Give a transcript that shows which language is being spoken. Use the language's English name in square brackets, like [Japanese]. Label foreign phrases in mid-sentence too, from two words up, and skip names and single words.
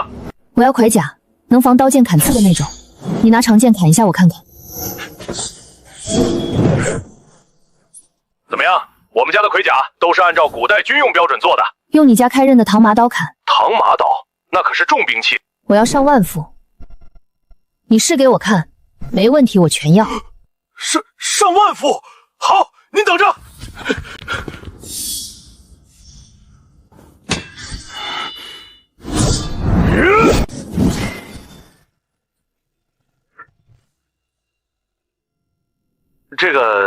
[Chinese] 我要盔甲，能防刀劍砍刺的那種。你拿長劍砍一下我看看。怎麼樣？我們家的盔甲都是按照古代軍用標準做的。用你家開刃的唐麻刀砍。唐麻刀，那可是重兵器。我要上萬副。你試給我看，沒問題，我全要。上萬副，好，您等着。這個，